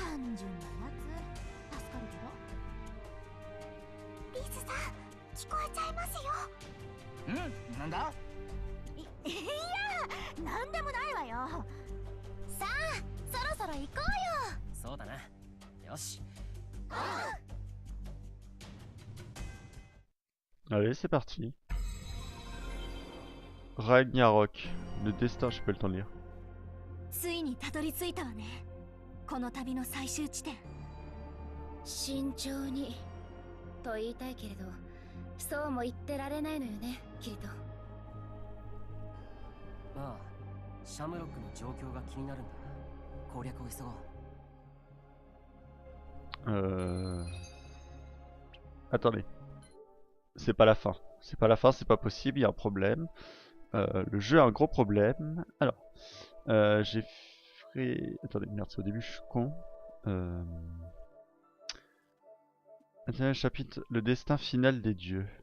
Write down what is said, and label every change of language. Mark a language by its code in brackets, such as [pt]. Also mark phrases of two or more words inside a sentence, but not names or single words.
[ja] 単純なやつ、助かるけど。リスさん、聞こえちゃいますよ。ん？なんだ？いや、なんでもないわよ。さあ、そろそろ行こうよ。そうだな。よし。 [fr] Allez, c'est parti. Ragnarok, le destin, j'ai pas le temps de lire. [ja] ついにたどり着いたわね。この旅の最終地点。慎重にと言いたいけれど、そうも言ってられないのよね、キリト。ああ、シャムロックの状況が気になるんだ。攻略を急ごう。 [fr] Attendez. C'est pas la fin. C'est pas la fin, c'est pas possible, il y a un problème. Le jeu a un gros problème. Alors, j'ai fait... Attendez, merde, c'est au début, je suis con. Chapitre, le destin final des dieux.